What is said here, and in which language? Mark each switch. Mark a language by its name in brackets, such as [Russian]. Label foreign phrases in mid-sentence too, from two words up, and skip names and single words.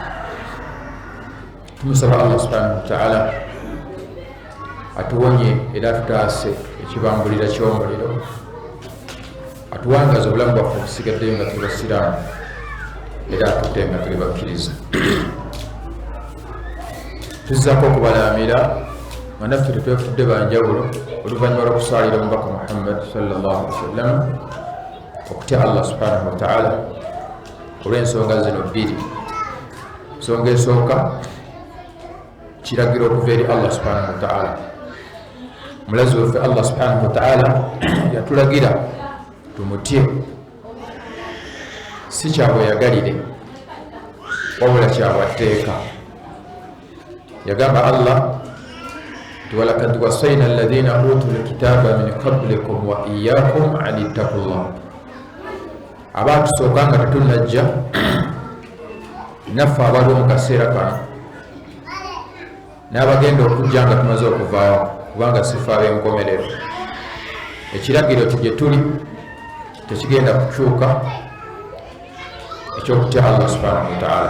[Ganda] Tumusaba Allah [Arabic] سبحانه وتعالى [Ganda] atuwonye era atutaase ekibambulira ky'omuliro, atuwangaza obulamu bwaffe obusigaddeyo nga tuli basiraamu era atutte nga tuli bakkiriza. Tuzzaako okubalaamira nga naffe tetwefudde banjawulo oluvannyuma lw'okusaalira omubaka Muhammad [Arabic] صلى الله عليه وسلم [Ganda] okutya Allah [Arabic] سبحانه وتعالى [Ganda] olw'ensonga zino bbiri. Ensonga esooka kiragiro okuva eri Allah [Arabic] سبحانه وتعالى. [Ganda] Mulazi waffe Allah [Arabic] سبحانه وتعالى [Ganda] yatulagira tumutye, si kyabweyagalire wabula kyabwatteeka. Yagamba Allah nti [Arabic] ولقد وصينا الذين أوتوا الكتاب من قبلكم وإياكم أن اتقوا الله. [Ganda] Abatusooka nga tetunnajja naffe abaliwo mu kaseera kano n'abagenda okujja nga tumaze okuvaawo, kubanga sifa ab'enkomerero. Ekiragiro gye tuli tekigenda kukyuka ekyokutya Allah [Arabic] سبحانه وتعالى.